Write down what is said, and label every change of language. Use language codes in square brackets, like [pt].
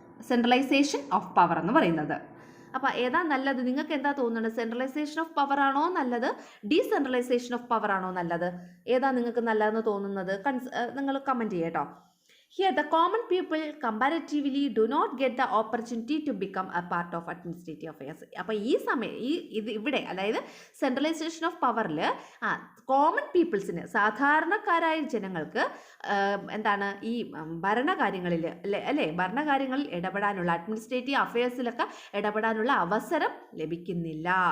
[ml] Centralisation of power എന്ന് പറയുന്നത്. അപ്പോൾ ഏതാ നല്ലത്? നിങ്ങൾക്ക് എന്താ തോന്നുന്നത്? സെൻട്രലൈസേഷൻ ഓഫ് പവർ ആണോ നല്ലത്? ഡീസെൻട്രലൈസേഷൻ ഓഫ് പവർ ആണോ നല്ലത്? ഏതാ നിങ്ങൾക്ക് നല്ലതെന്ന് തോന്നുന്നത്? നിങ്ങൾ കമൻറ്റ് ചെയ്യട്ടോ. [en] Here, the common people comparatively do not get the opportunity to become a part of administrative affairs. [ml] അപ്പോൾ ഈ ഇവിടെ അതായത് സെൻട്രലൈസേഷൻ ഓഫ് പവറിൽ കോമൺ പീപ്പിൾസിന്, സാധാരണക്കാരായ ജനങ്ങൾക്ക് ഈ ഭരണകാര്യങ്ങളിൽ ഭരണകാര്യങ്ങളിൽ ഇടപെടാനുള്ള, അഡ്മിനിസ്ട്രേറ്റീവ് അഫയേഴ്സിലൊക്കെ ഇടപെടാനുള്ള അവസരം ലഭിക്കുന്നില്ല.